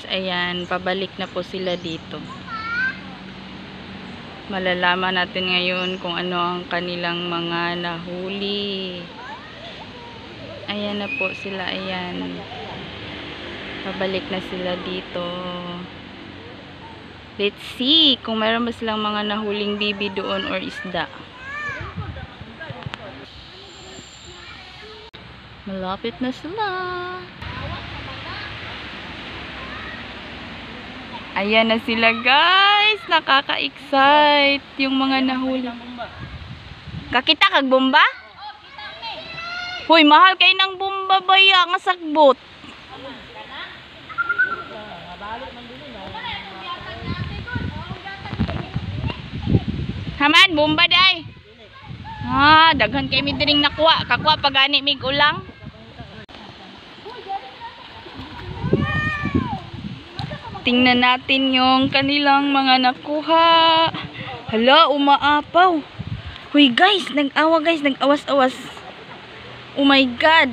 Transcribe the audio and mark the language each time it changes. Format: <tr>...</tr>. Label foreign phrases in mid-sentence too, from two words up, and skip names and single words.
<tl>Ayan, pabalik na po sila dito. Malalaman natin ngayon kung ano ang kanilang mga nahuli. Ayan na po sila, ayan. Pabalik na sila dito.</tl> <en>Let's see</en> <tl>kung mayroon ba silang mga nahuling bibi doon or isda. Malapit na sila. Ayan na sila guys. Nakaka-excite yung mga nahuli.</tl> <ceb>Kakita kag bomba? Hoy, mahal kay ng bomba baya nga sagbot. Haman, bomba day. Daghan kay mi diring nakuha. Kakuha pag ani mig ulang.</ceb> <tl>Tingnan natin yung kanilang mga nakuha. Hala, umaapaw.</tl> <ceb>Huy guys, nag-awa guys, nag-awas-awas.</ceb> <en>Oh my God.</en>